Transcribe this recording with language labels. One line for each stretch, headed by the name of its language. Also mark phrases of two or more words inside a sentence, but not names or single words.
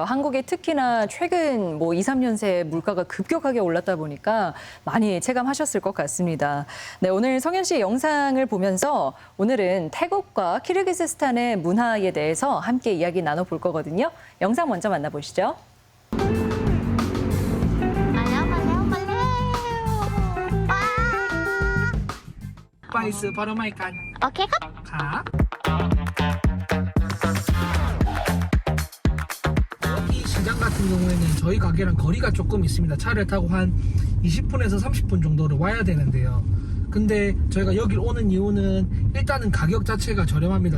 Korean: 한국에 특히나 최근 2, 3년 새 물가가 급격하게 올랐다 보니까 많이 체감하셨을 것 같습니다. 네, 오늘 성현 씨 영상을 보면서 오늘은 태국과 키르기즈스탄의 문화에 대해서 함께 이야기 나눠볼 거거든요. 영상 먼저 만나보시죠.
Thai: ไปซื้อผลไม้กัน โอเคครับ
Korean: ครับ 이 시장 같은 경우에는 저희 가게랑 거리가 조금 있습니다. 차를 타고 한 20분에서 30분 정도를 와야 되는데요. 근데 저희가 여기 오는 이유는 일단은 가격 자체가 저렴합니다.